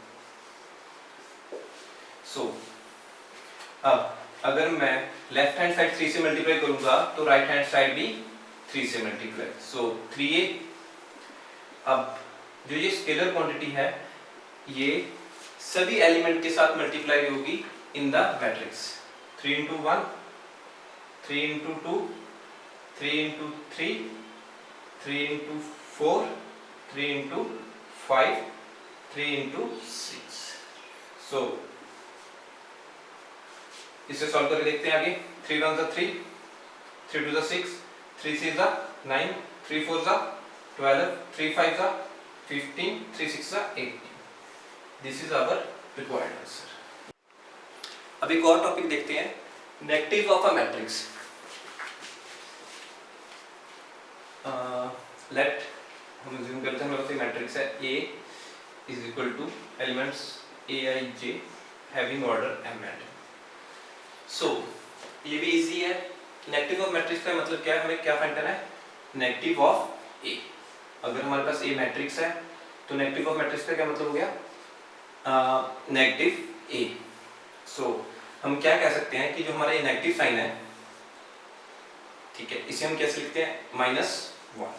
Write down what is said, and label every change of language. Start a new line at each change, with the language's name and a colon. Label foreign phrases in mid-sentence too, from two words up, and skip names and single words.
Hindi: so अब अगर मैं
English: left hand side
Hindi: 3 से मल्टीप्लाई करूंगा तो
English: right hand side
Hindi: भी 3 से मल्टीप्लाई, सो 3A। अब जो ये
English: scalar quantity
Hindi: है ये सभी एलिमेंट के साथ मल्टीप्लाई होगी
English: in the matrix 3 into 1 3 into 2 3 into 3 3 into 4 3 into 5 3 into 6.
Hindi: so इसे सॉल्व करके देखते हैं आगे। 3 1 3 3 2 6 3 6 9 3 4 12 3 5 15 3 6 18।
English: this is our required answer.
Hindi: अब एक और टॉपिक देखते हैं,
English: negative of a matrix.
Hindi: लेट हम अज्यूम करते हैं हमारे पास मैट्रिक्स है
English: A is equal to elements A I J having order m and so
Hindi: ये भी इजी है।
English: negative of matrix
Hindi: का मतलब क्या है, हमें क्या फाइंड करना है,
English: negative of A.
Hindi: अगर हमारे पास ए मैट्रिक्स है तो
English: negative of matrix
Hindi: का क्या मतलब हो गया, नेगेटिव ए। सो हम क्या कह सकते हैं कि जो हमारा ये
English: negative sign
Hindi: है, ठीक है, इसे हम कैसे लिखते हैं, -1।